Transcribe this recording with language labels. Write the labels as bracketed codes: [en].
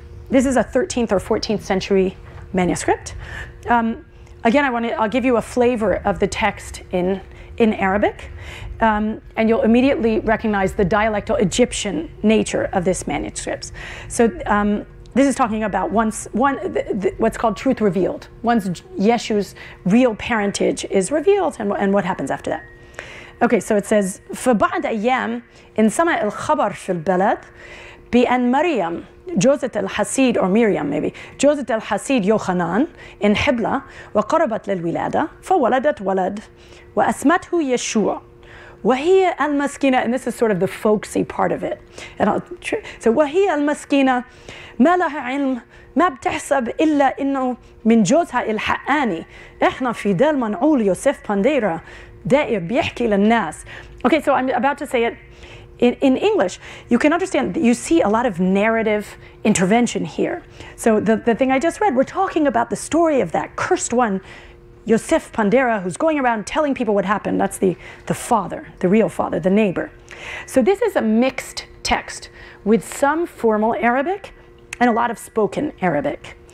[en] This is a 13th or 14th century manuscript. Again, I'll give you a flavor of the text in Arabic, and you'll immediately recognize the dialectal Egyptian nature of this manuscript. So this is talking about what's called truth revealed. Once Yeshu's real parentage is revealed, and what happens after that. Okay, so it says, [ar] فبعد أيام انسمع الخبر في البلد بأن مريم جوزة الحسيد [en] or Miriam maybe [ar] جوزة الحسيد يوحنان [en] in [ar] حبلة وقربت للولادة فولدت ولد وأسمته يشوع وهي المسكينة, [en] and this is sort of the folksy part of it. [ar] So وهي المسكينة ما لها علم ما بتحسب إلا إنه من جوزها الحقاني إحنا في دال منعول يوسف بانديرا دائر بيحكي للناس. [en] Okay, so I'm about to say it in English. You can understand that you see a lot of narrative intervention here. So the thing I just read, we're talking about the story of that cursed one, Yosef Pandera, who's going around telling people what happened. That's the father, the real father, the neighbor. So this is a mixed text with some formal Arabic and a lot of spoken Arabic.